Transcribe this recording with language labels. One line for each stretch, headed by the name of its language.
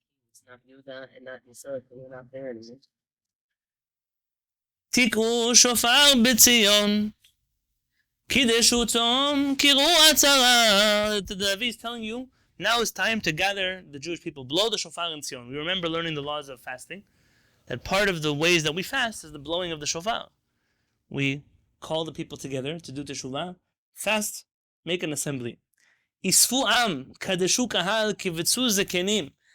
English: It's not Yudah and not Yisrael, we're not there anymore.
Hebrew: תקעו שופר בציון, קידשו צום, קראו עצרה.
English: The Navi is telling you, now is time to gather the Jewish people. Blow the shofar in Zion. We remember learning the laws of fasting, that part of the ways that we fast is the blowing of the shofar. We call the people together to do teshuvah, fast, make an assembly.
Hebrew: Isfu am, kadeshu kahal, kivetzu zekenim.